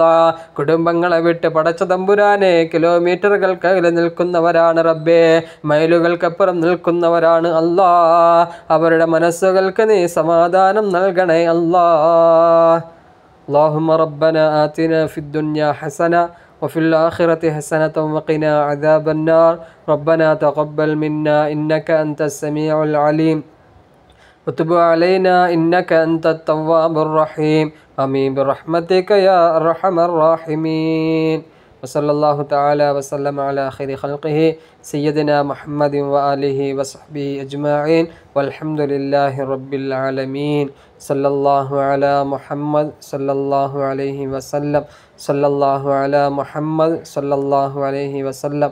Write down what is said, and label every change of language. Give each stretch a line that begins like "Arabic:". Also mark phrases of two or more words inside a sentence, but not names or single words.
Malayalam: കുടുംബങ്ങളെ വിട്ട് പടച്ച തമ്പുരാനെ കിലോമീറ്ററുകൾക്ക് നിൽക്കുന്നവരാണ് റബ്ബേ. മൈലുകൾക്കപ്പുറം നിൽക്കുന്നവരാണ് അല്ലാ. അവരുടെ മനസ്സുകൾക്ക് നീ സമാധാനം നൽകണേ അല്ലാ.
Arabic: اللهم ربنا آتنا في الدنيا حسنة وفي الآخرة حسنة وقنا عذاب النار ربنا تقبل منا إنك أنت السميع العليم وتب علينا إنك أنت التواب الرحيم آمين برحمتك يا أرحم الراحمين وصلى الله تعالى وسلم على خير خلقه سيدنا محمد وآله وصحبه أجمعين والحمد لله رب العالمين. صلى الله على محمد صلى الله عليه وسلم. صلى الله على محمد صلى الله عليه وسلم.